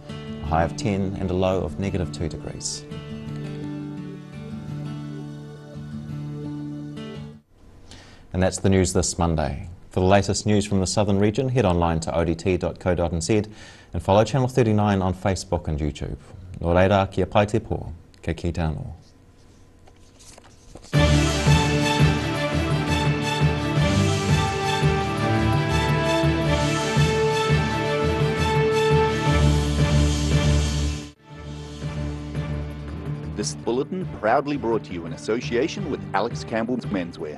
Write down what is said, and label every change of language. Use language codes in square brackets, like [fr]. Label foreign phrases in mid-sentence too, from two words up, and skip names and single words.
[en] A high of 10 and a low of -2 degrees. And that's the news this Monday. For the latest news from the southern region, head online to odt.co.nz and follow Channel 39 on Facebook and YouTube. [mi] Nō reira, kia pai te pō, kei ki te anō. [en] This bulletin proudly brought to you in association with Alex Campbell's Menswear.